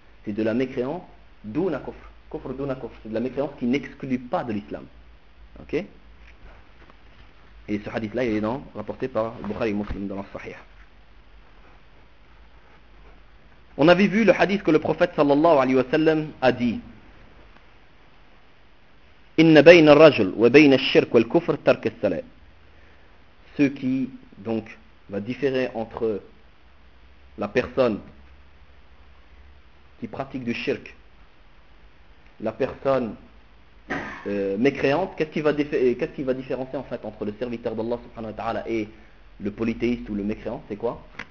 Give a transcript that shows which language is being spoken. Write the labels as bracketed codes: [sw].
[fr] C'est de la mécréance duna kofr. Kofr duna kofr. C'est de la mécréance qui n'exclut pas de l'islam. Ok? Et ce hadith-là, il est rapporté par Bukhari Muslim dans le Sahih. On avait vu le hadith que le prophète sallallahu alayhi wa sallam a dit. [ar] إن بين الرجل وبين الشرك والكفر ترك الصلاة. [fr] Ce qui donc va différer entre la personne qui pratique du shirk, la personne mécréante, qu'est-ce qui va différencier en fait entre le serviteur d'Allah subhanahu wa ta'ala et le polythéiste ou le mécréant, c'est quoi?